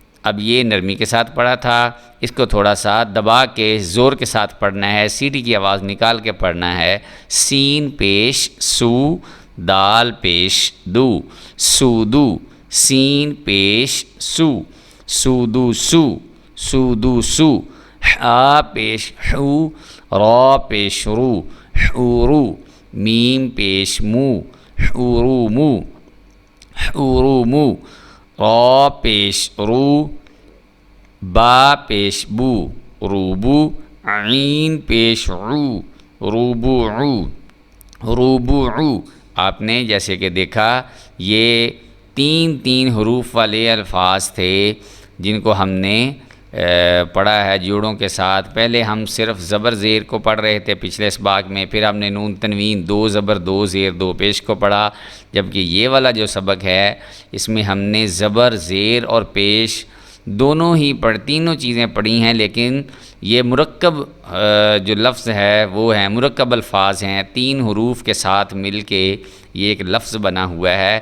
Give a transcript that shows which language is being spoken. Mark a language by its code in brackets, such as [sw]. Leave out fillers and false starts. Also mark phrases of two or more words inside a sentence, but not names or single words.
[ur] اب یہ نرمی کے ساتھ پڑھا تھا، اس کو تھوڑا سا دبا کے زور کے ساتھ پڑھنا ہے، سیٹی کی آواز نکال کے پڑھنا ہے۔ سین پیش سو، دال پیش دو، سودو، سین پیش سو، سودو سو، سودو سو، حا پیش حو، را پیش رو، حورو، میم پیش مو، حورو مو، حورو مو، را پیش رو، با پیش بو، روبو، عین پیش عو، روبوعو، روبوعو۔ آپ نے جیسے کہ دیکھا یہ تین حروف والے الفاظ تھے جن کو ہم نے پڑھا ہے جوڑوں کے ساتھ۔ پہلے ہم صرف زبر زیر کو پڑھ رہے تھے پچھلے اسباق میں، پھر ہم نے نون تنوین، 2 زبر 2 زیر 2 پیش کو پڑھا، جبکہ یہ والا جو سبق ہے اس میں ہم نے زبر زیر اور پیش دونوں ہی تینوں چیزیں پڑھی ہیں، لیکن یہ مرکب جو لفظ ہے وہ ہیں مرکب الفاظ ہیں، 3 حروف کے ساتھ مل کے یہ ایک لفظ بنا ہوا ہے۔